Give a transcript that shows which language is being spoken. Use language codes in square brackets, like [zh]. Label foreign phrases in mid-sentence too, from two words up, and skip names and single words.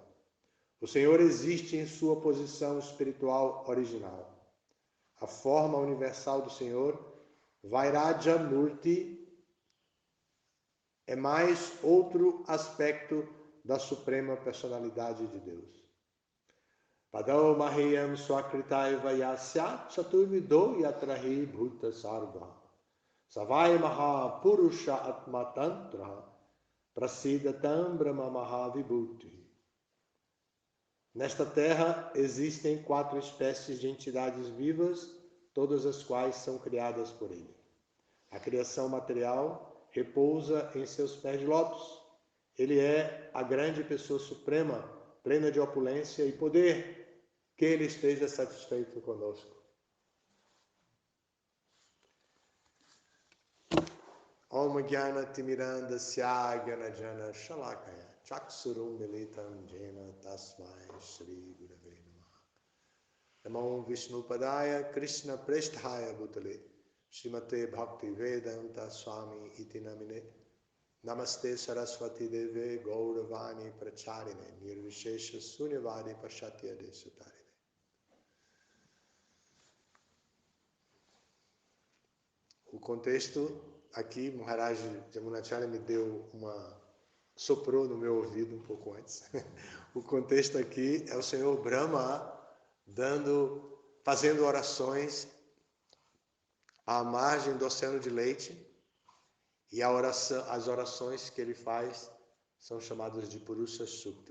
[pt] O Senhor existe em sua posição espiritual original. A forma universal do Senhor, Vairajamurti, é mais outro aspecto da Suprema Personalidade de Deus. [sa] Padau mahiyam swakritaiva yasya chaturvido yatrahi bhuta sarva savai mahapurusha atma tantra prasidatam brahma mahavibhuti. [pt] Nesta terra existem 4 espécies de entidades vivas, todas as quais são criadas por ele. A criação material repousa em seus pés de lótus. Ele é a grande pessoa suprema, plena de opulência e poder. Que ele esteja satisfeito conosco. [sa] Om Jnana Timirandasya Jnana Jana Shalakaya Chaksurum Militam Jena Tasmai Shri Gurave Namaha. Namo Vishnu Padaya Krishna Preshthaya Bhutale Srimate Bhakti Vedanta Swami Iti Namine Namaste Saraswati Deve Gauravani Pracharine Nirvishesha Sunyavadi Pashatyade Sutarine. [pt] O contexto aqui, Maharaj Jamunacharya me deu soprou no meu ouvido um pouco antes. O contexto aqui é o Senhor Brahma fazendo orações à margem do oceano de leite, e as orações que ele faz são chamadas de Purusha Sukta.